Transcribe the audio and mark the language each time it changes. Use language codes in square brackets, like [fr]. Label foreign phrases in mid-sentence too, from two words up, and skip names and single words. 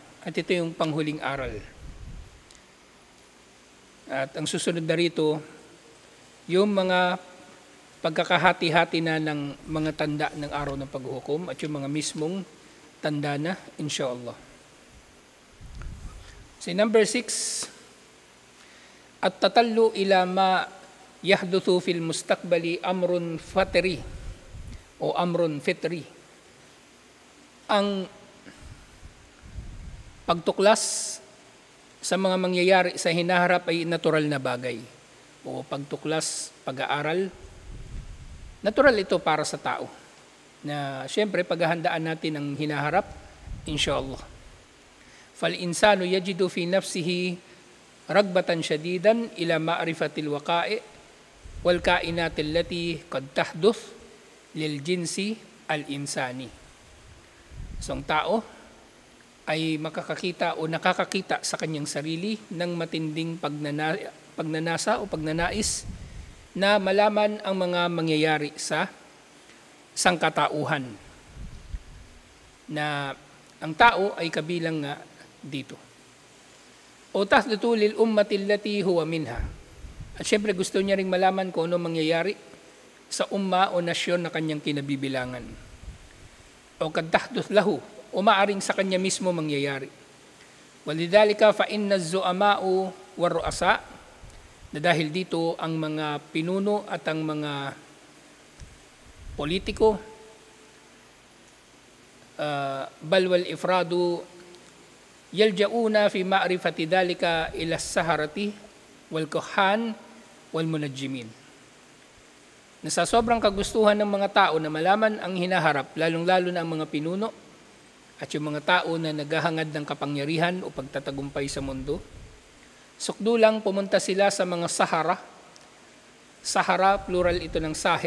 [tl] At ito yung panghuling aral. At ang susunod na rito, yung mga pagkakahati-hati na ng mga tanda ng araw ng paghuhukom at yung mga mismong tanda na, insyaAllah. [en] So number [ar] 6, التطلع إلى ما يحدث في المستقبل أمر فطري أو أمر فطري. [tl] Ang pagtuklas sa mga mangyayari sa hinaharap ay natural na bagay. O pagtuklas, pag-aaral, natural ito para sa tao. Na siyempre paghahandaan natin ang hinaharap, insyaAllah. [ar] فالإنسان يجد في نفسه رغبة شديدة إلى معرفة الوقائع والكائنات التي قد تحدث للجنس الإنساني. [tl] So ang tao ay makakakita o nakakakita sa kanyang sarili ng matinding pagnanasa o pagnanais na malaman ang mga mangyayari sa sangkatauhan, na ang tao ay kabilang nga dito. [ar] أو تحدث للأمة التي هو منها. [tl] At syempre gusto niya ring malaman kung ano mangyayari sa umma o nasyon na kanyang kinabibilangan. O [ar] قد تحدث له, [tl] o maaring sa kanya mismo mangyayari. [ar] ولذلك فإن الزعماء والرؤساء, [tl] na dahil dito ang mga pinuno at ang mga politiko [ar] بل والأفراد يلجؤون في معرفة ذلك إلى السحرة والكهان والمنجمين. [tl] Na sa sobrang kagustuhan ng mga tao na malaman ang hinaharap, lalong-lalo na ang mga pinuno at yung mga tao na naghahangad ng kapangyarihan o pagtatagumpay sa mundo, sukdulang pumunta sila sa mga sahara. Sahara, plural ito ng sahir.